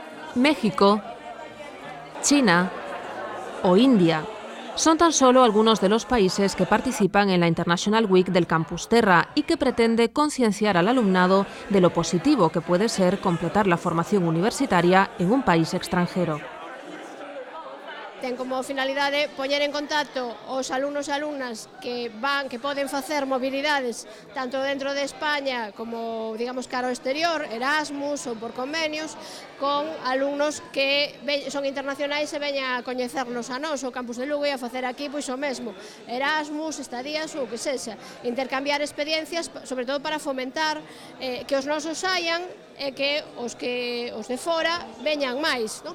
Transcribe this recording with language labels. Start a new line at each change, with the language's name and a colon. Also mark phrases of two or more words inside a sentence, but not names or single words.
Spanish: México, China o India son tan solo algunos de los países que participan en la International Week del Campus Terra y que pretende concienciar al alumnado de lo positivo que puede ser completar la formación universitaria en un país extranjero.
Galician: Ten como finalidade poñer en contacto os alumnos e alumnas que poden facer mobilidades tanto dentro de España como, digamos, cara ao exterior, Erasmus ou por convenios, con alumnos que son internacionais e veñan a coñecernos a nós, o Campus de Lugo, e a facer aquí pois o mesmo, Erasmus, estadías ou o que sexa, intercambiar experiencias, sobre todo para fomentar que os nosos saian e que os de fora veñan máis, non?